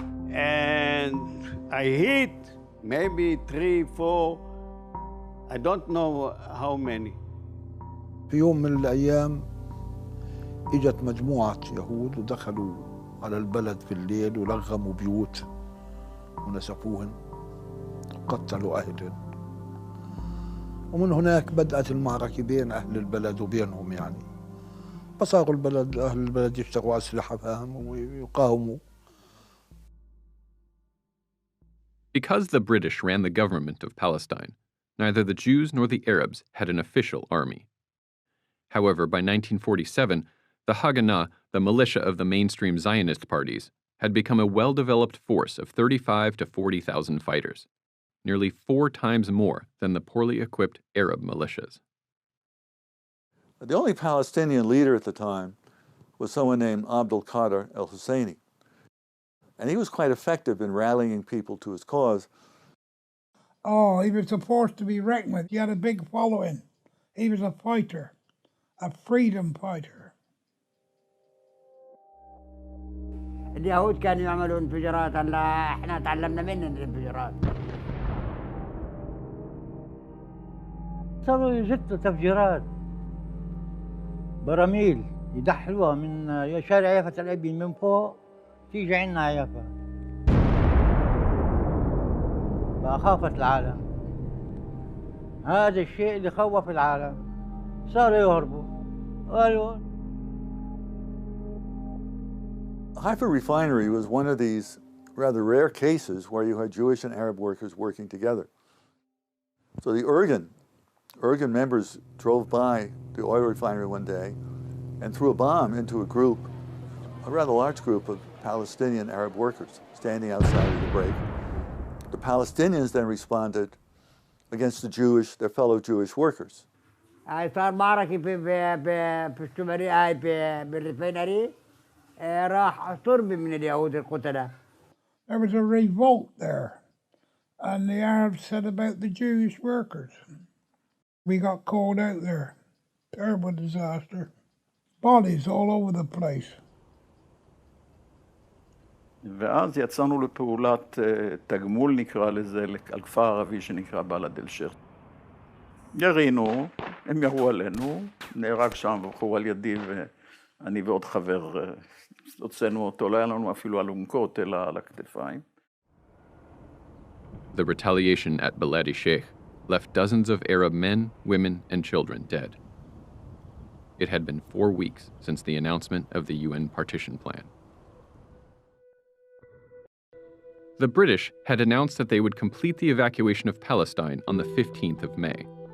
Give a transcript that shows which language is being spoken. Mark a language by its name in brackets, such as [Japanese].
[English] And I hit maybe 3, 4, I don't know how many. [Arabic] في يوم من الأيام إجت مجموعة يهود ودخلوا على البلد في الليل ولغموا بيوت ونسفوهن وقتلوا أهلهن. ومن هناك بدأت المعركة بين أهل البلد وبينهم يعني. فصاروا أهل البلد يشتغلوا أسلحة فاهم ويقاوموا. [English] Because the British ran the government of Palestine, neither the Jews nor the Arabs had an official army. However, by 1947, the Haganah, the militia of the mainstream Zionist parties, had become a well-developed force of 35,000 to 40,000 fighters, nearly 4 times more than the poorly equipped Arab militias. The only Palestinian leader at the time was someone named Abdul Qadir al-Husseini. And he was quite effective in rallying people to his cause. Oh, he was a force to be reckoned with. He had a big following. He was a fighter, a freedom fighter. [Arabic] اليهود كانوا يعملوا انفجارات هلا احنا تعلمنا منهم الانفجارات. صاروا يزتوا تفجيرات براميل يدحلوها من شارع يافا الأبين من فوق تيجي عنا يافا. فأخافت العالم. هذا الشيء اللي خوف العالم. صاروا يهربوا. قالوا [English] Haifa refinery was one of these rather rare cases where you had Jewish and Arab workers working together. So the Irgun members drove by the oil refinery one day and threw a bomb into a rather large group of Palestinian Arab workers standing outside of the break. The Palestinians then responded against their fellow Jewish workers. [Arabic] صار معركة في الشمالية هاي بالريفينري راح تربي من اليهود القتلة. [English] There was a revolt there, and the Arabs said about the Jewish workers. We got called out there. Terrible disaster. Bodies all over the place. [Hebrew] ואז יצאנו לפעולת תגמול, נקרא לזה, על כפר ערבי שנקרא בלד אל-שייח. ירינו, הם ירו עלינו, נהרג שם בחור על ידי ואני ועוד חבר הוצאנו אותו, לא היה לנו אפילו אלונקות אלא על הכתפיים. [English] The retaliation at Balad al-Sheikh left dozens of Arab men, women, and children dead. It had been 4 weeks since the announcement of the UN partition plan. The British had announced that they would complete the evacuation of Palestine on the 15th of May.